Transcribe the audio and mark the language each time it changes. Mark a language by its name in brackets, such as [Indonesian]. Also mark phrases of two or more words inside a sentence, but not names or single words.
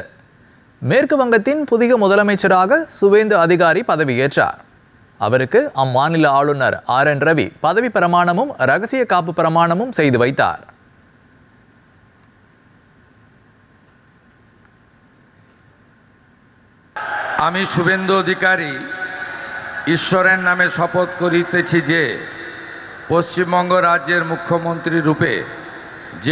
[Tamil] மேற்கு வங்கத்தின் புதிய முதலமைச்சராக சுவேந்து அதிகாரி பதவியேற்றார். அவருக்கு அம்மாநில ஆளுநர் RN ரவி பதவி பிரமாணமும் ரகசிய காப்பு பிரமாணமும் செய்து வைத்தார். [Bangla] আমি শুভেন্দু অধিকারী ঈশ্বরের নামে শপথ করিতেছি যে পশ্চিমবঙ্গ রাজ্যের মুখ্যমন্ত্রী রূপে যে